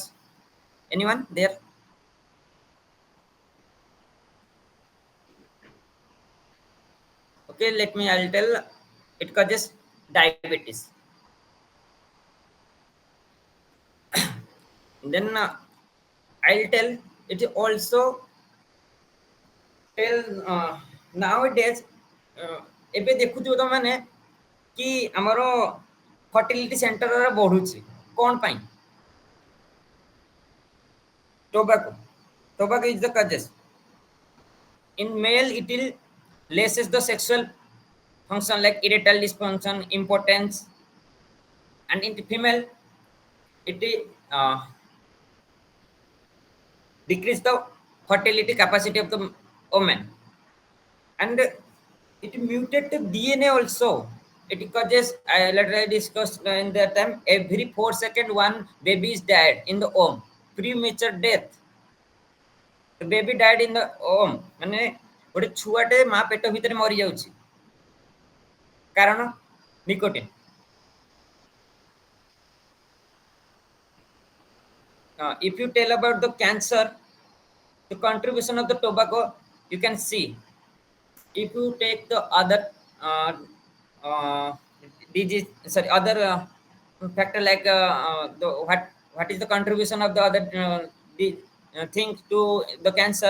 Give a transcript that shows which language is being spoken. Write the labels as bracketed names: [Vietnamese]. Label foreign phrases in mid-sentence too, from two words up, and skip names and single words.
[English] Anyone there? Okay, let me. I'll tell. It causes diabetes. Then I'll tell. It also tell nowadays. [Odia] ଏବେ ଦେଖୁଥିବ ତମାନେ କି ଆମର [English] fertility center [Odia] ବଢୁଛି କଣ ପାଇଁ? [English] Tobacco is the causes. In male, it will lesses the sexual function like erectile dysfunction, impotence, and in the female, it decrease the fertility capacity of the woman, and it mutate the DNA also. It causes, later I discussed in that time, every 4 seconds one baby is died in the womb, premature death. The baby died in the womb, [Odia] ମାନେ ଗୋଟେ ଛୁଆଟେ ମା ପେଟ ଭିତରେ ମରି ଯାଉଛି କାରଣ ନିକୋଟିନ୍. [English] If you tell about the cancer, the contribution of the tobacco, you can see. If you take the other uh, disease, sorry, other factor like the what is the contribution of the other things to the cancer?